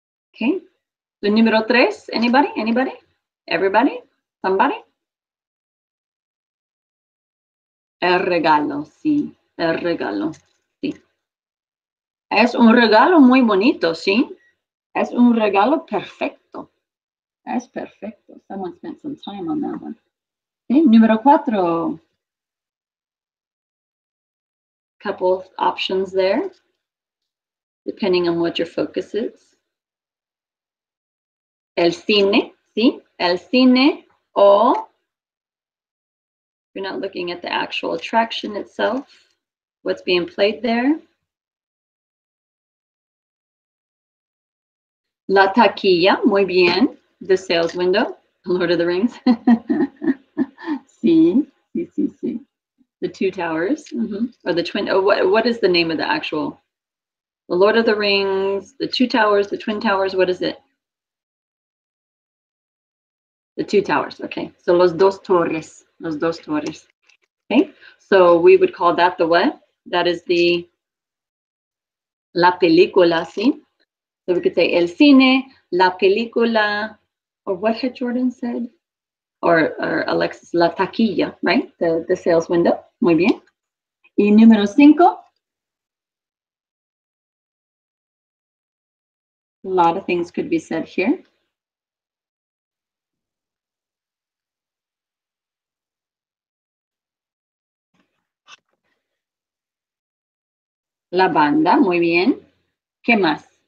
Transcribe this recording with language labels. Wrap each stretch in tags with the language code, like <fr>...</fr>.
<en>Okay. The número 3, anybody? Anybody? Everybody? Somebody?</en> <es>El regalo, sí. El regalo, sí. Es un regalo muy bonito, ¿sí? Es un regalo perfecto. Es perfecto.</es> <en>Someone spent some time on that one. Okay. Número 4. Couple options there, depending on what your focus is. El cine, ¿sí? El cine, o you're not looking at the actual attraction itself, what's being played there. La taquilla, muy bien. The sales window, Lord of the Rings. Sí, sí, sí, sí. The two towers, or the twin, oh, what is the name of the actual? The Lord of the Rings, the two towers, the twin towers, what is it? The two towers, okay. So los dos torres, okay. So we would call that the what? That is the la película, ¿sí? So we could say el cine, la película, or what had Jordan said? Or Alexis, la taquilla, right? The sales window, muy bien. Y número 5, A lot of things could be said here.</en> <es>La banda, muy bien. ¿Qué más?</es>